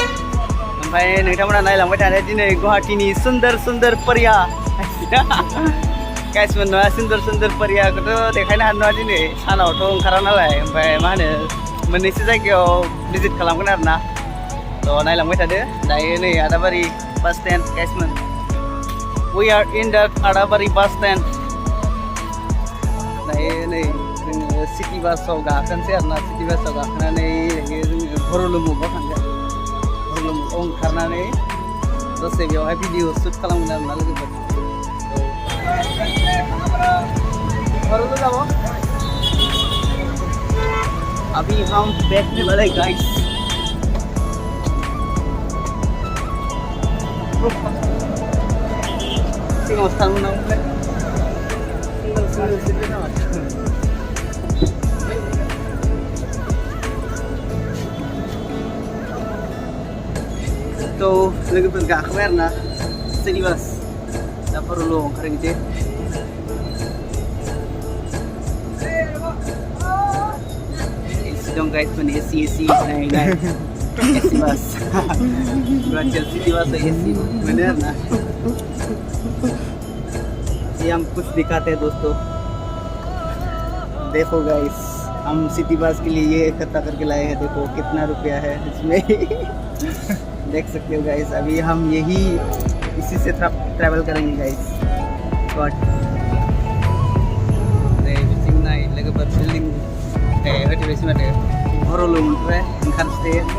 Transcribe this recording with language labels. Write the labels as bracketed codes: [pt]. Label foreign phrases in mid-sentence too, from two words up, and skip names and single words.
[brx] ओमफ्राय नोंथांमोना नायलांबाय थादो दिनै गुवाहाटीनि सुन्दर सुन्दर परिया। गाइस मोन नङा, सुन्दर सुन्दर परियाखौथ' देखायनो हानाय नङा दिनै, सानावथ' ओंखारा नालाय। ओमफ्राय मा होनो मोननैसो जायगायाव भिजिट खालामगोन आरोना। तो नायलांबाय थादो। दायो नै आदाबारि [en] bus stand [brx] गाइस मोन। [en] we are in the Adabari bus stand. [brx] दायो नै जोङो सिटि बासाव गाखोनोसै आरोना। सिटि बासाव गाखोनानै दायो जोङो भरलुमुगाव थांगोन। भरलुमुगाव ओंखारनानै दसे बेवहाय भिडिअ शुट खालामगोन आरोना लोगोफोर। भरलु जाबो [hi] अभी हम बैठने वाले गाइस। [brx] सिगाङाव थांनांगौमोन। तो लोगोफोर गाखोबाय आरोना सिटि बास। दा भरलुआव ओंखारहैनोसै। एसि दं गाइस मोन, एसि नाय एसि बास। गुवाहाटीयाव सिटि बासाव एसि मोनो आरोना। [hi] ये हम कुछ दिखाते हैं दोस्तों। देखो गाइस, हम सिटी बस के लिए ये इकट्ठा करके लाए हैं। देखो कितना रुपया है इसमें। देख सकते हो गाइस। अभी हम इसी से ट्रैवल करेंगे गाइस। [brx] बिल्डिंग भरलु मोनफैबाय, ओंखारनोसै।